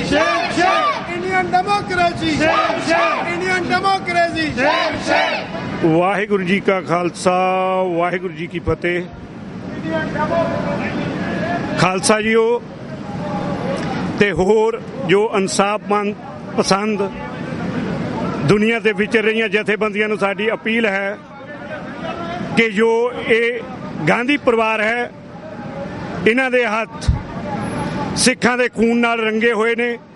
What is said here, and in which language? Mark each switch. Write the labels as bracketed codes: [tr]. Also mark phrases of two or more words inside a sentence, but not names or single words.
[en] Shame, shame. Indian democracy. Shame, shame. Indian democracy. shame shame [pa] ਵਾਹਿਗੁਰੂ ਜੀ ਕਾ ਖਾਲਸਾ ਵਾਹਿਗੁਰੂ ਜੀ ਕੀ ਫਤਿਹ। ਖਾਲਸਾ ਜੀਓ ਤੇ ਹੋਰ ਜੋ ਇਨਸਾਫ ਪਸੰਦ ਦੁਨੀਆ ਦੇ ਵਿਚਰ ਰਹੀਆਂ ਜਥੇਬੰਦੀਆਂ ਨੂੰ ਸਾਡੀ ਅਪੀਲ ਹੈ ਕਿ ਜੋ ਇਹ ਗਾਂਧੀ ਪਰਿਵਾਰ ਹੈ ਇਹਨਾਂ ਦੇ ਹੱਥ ਸਿੱਖਾਂ ਦੇ ਖੂਨ ਨਾਲ ਰੰਗੇ ਹੋਏ ਨੇ।